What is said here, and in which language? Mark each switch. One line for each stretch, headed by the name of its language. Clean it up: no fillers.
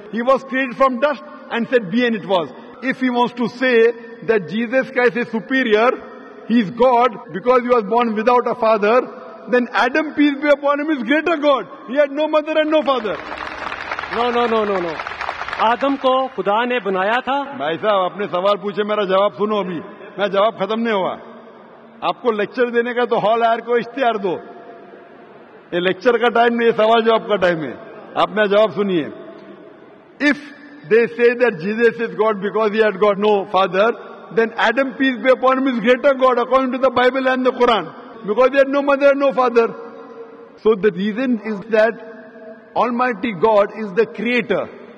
English: He was created from dust and said, be, and it was. If he wants to say that Jesus Christ is superior, he is God because he was born without a father, then Adam, peace be upon him, is greater God. He had no mother and no father. No.
Urdu: آدم کو خدا نے بنایا تھا. بھائی صاحب اپنے سوال پوچھے, میرا جواب سنو. ابھی میں جواب ختم نہیں ہوا. آپ کو لیکچر دینے کا تو ہال آئر کو اشتہار دو. یہ لیکچر کا ٹائم نہیں, یہ سوال جواب کا ٹائم ہے. آپ میرا جواب سنیے.
English: If they say that Jesus is God because he had got no father, then Adam, peace be upon him, is greater God according to the Bible and the Quran, because he had no mother and no father. So the reason is that Almighty God is the creator.